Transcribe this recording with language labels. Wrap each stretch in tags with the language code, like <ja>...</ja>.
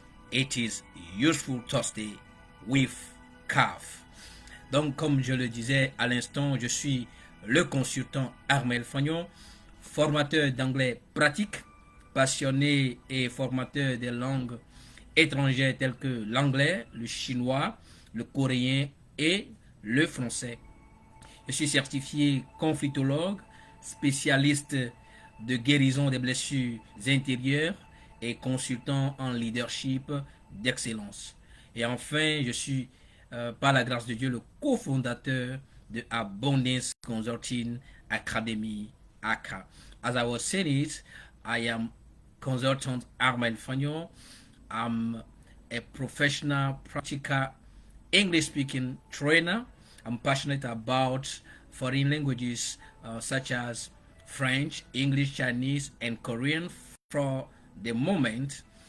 <en>It is Useful Thursday with CAF.</en> <fr>Donc, comme je le disais à l'instant, je suis le consultant Armel Fagnon, formateur d'anglais pratique, passionné et formateur des langues étrangères telles que l'anglais, le chinois, le coréen et le français. Je suis certifié conflictologue, spécialiste de guérison des blessures intérieures et consultant en leadership d'excellence. Et enfin, je suis, par la grâce de Dieu, le cofondateur de Abundance Consulting Academy, ACA.</fr> <en>As I was saying it, I am consultant Armel Fagnon. I'm a professional, practical English-speaking trainer. I'm passionate about foreign languages such as French, English, Chinese, and Korean for the moment.</en>